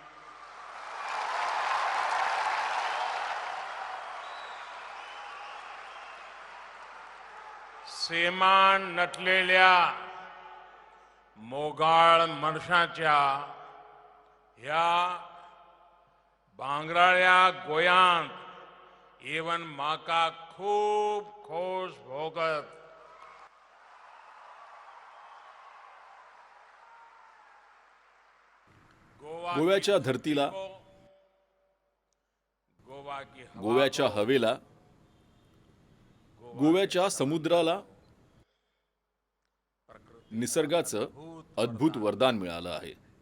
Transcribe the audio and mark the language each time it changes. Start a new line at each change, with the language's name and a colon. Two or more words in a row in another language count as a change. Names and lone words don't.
Konkani: सेमान नटलेल्या मोगाळ मनशाच्या ह्या भांगराळ्या गोंयांत येवन म्हाका खूब खोश भोगत
Marathi: गोव्याच्या धरतीला, गोव्याच्या हवेला, गोव्याच्या समुद्राला निसर्गाचं अद्भुत वरदान मिळालं आहे.